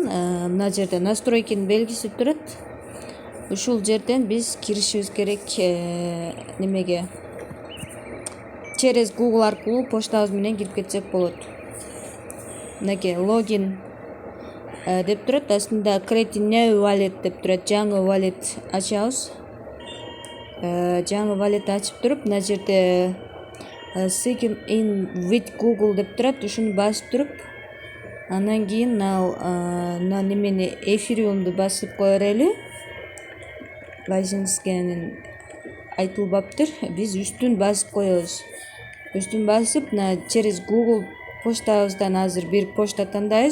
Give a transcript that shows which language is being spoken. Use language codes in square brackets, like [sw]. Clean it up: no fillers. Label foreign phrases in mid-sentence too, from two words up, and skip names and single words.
[ky] Мына жерде настройкинин белгиси турат. Ушул жерден биз киришибиз керек немеге. Через Google аркылуу почтабыз менен кирип кетсек болот. Мынакей логин деп турат. Астында [en] create new wallet [ky] деп турат. Жаңы wallet ачабыз. Жаңы wallet ачып туруп, мына жерде [en] sign in with Google [ky] деп турат. Ушуну басып туруп, анан кийин мына немени эфириумду басып кое берели. Лайсенскенин айтылбаптыр. Биз үстүн басып коебуз. Үстүн басып, мына через Google почтабыздан азыр бир почта тандайбыз.